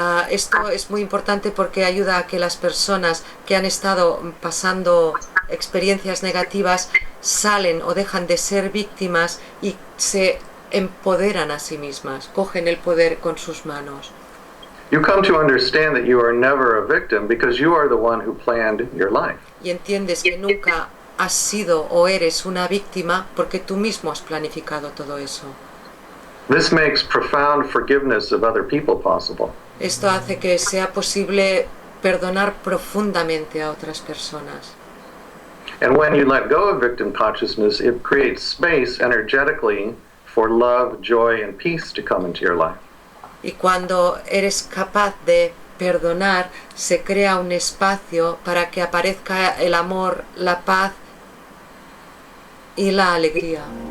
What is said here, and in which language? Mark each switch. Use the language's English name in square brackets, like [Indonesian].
[Spanish] Esto es muy importante porque ayuda a que las personas que han estado pasando experiencias negativas salen o dejan de ser víctimas y se empoderan a sí mismas, cogen el poder con sus manos. [English] You come to understand that you are never a victim because you are the one who planned your life. [Spanish] Y entiendes que nunca has sido o eres una víctima porque tú mismo has planificado todo eso. [English] This makes profound forgiveness of other people possible. [Spanish] Esto hace que sea posible perdonar profundamente a otras personas. [English] And when you let go of victim consciousness, it creates space energetically for love, joy, and peace to come into your life. [Spanish] Y cuando eres capaz de perdonar, se crea un espacio para que aparezca el amor, la paz y la alegría.